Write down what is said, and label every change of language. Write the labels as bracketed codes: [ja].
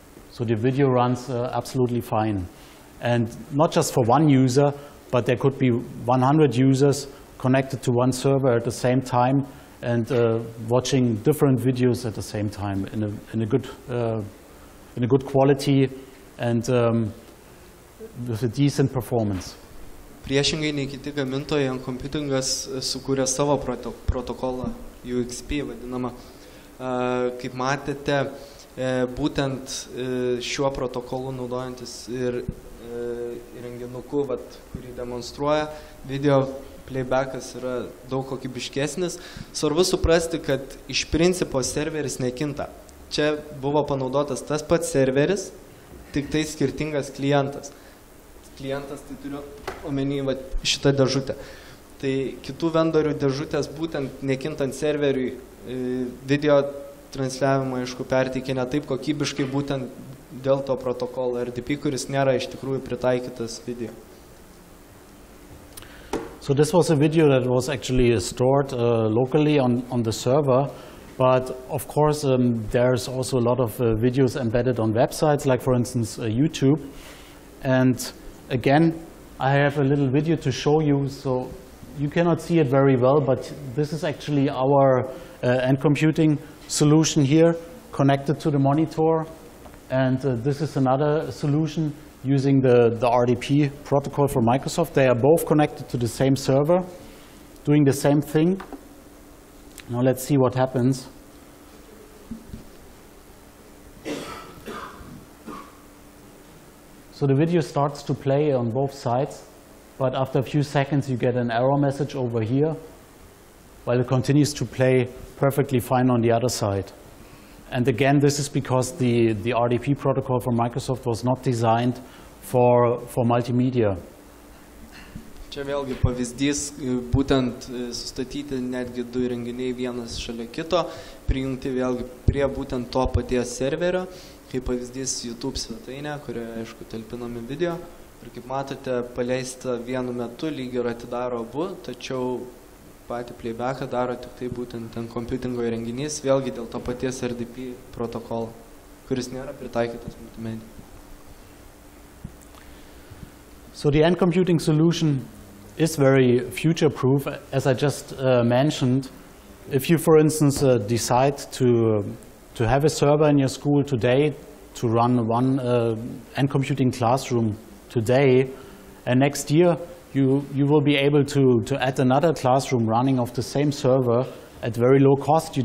[en] So the video runs absolutely fine. And not just for one user, but there could be 100 users connected to one server at the same time and watching different videos at the same time in a good quality and with a decent performance. [lt] Priešingai nei kiti gamintojai, NComputingas sukūrė savo protokolą, UXP vadinamą. Kaip matėte, būtent šiuo protokolu naudojantis ir įrenginuku, kurį demonstruoja, video playbackas yra daug kokybiškesnis. Svarbu suprasti, kad iš principo serveris nekinta. Čia buvo panaudotas tas pats serveris, tik tai skirtingas klientas. Klientas, tai turiu omeny šitą dėžutę. Tai kitų vendorių dėžutės būtent nekintant serveriui video transliavimą, aišku, perteikia ne taip kokybiškai būtent dėl to protokolo RDP, kuris nėra iš tikrųjų pritaikytas video. [en] So this was a video that was actually stored locally on the server, but of course there's also a lot of videos embedded on websites, like for instance YouTube. And again, I have a little video to show you, so you cannot see it very well, but this is actually our NComputing solution here, connected to the monitor. And this is another solution using the RDP protocol from Microsoft. They are both connected to the same server, doing the same thing. Now let's see what happens. So the video starts to play on both sides, but after a few seconds you get an error message over here, while it continues to play perfectly fine on the other side. And again, this is because the RDP protocol from Microsoft was not designed for multimedia. [lt] Čia vėlgi pavyzdys, būtent sustatyti netgi du įrenginiai vienas šalia kito, prijungti vėlgi prie būtent to paties serverio, kaip pavyzdys YouTube svetainė, kurioje, aišku, talpinami video. Ir kaip matote, paleista vienu metu, lyg ir atidaro abu, tačiau patį playbacką daro tik tai būtent NComputingo įrenginys, vėlgi dėl to paties RDP protokolo, kuris nėra pritaikytas multimedijai. [en] So the NComputing solution is very future-proof, as I just mentioned. If you, for instance, decide to have a server in your school today, to run one NComputing classroom today, and next year you will be able to add another classroom running off the same server at very low cost.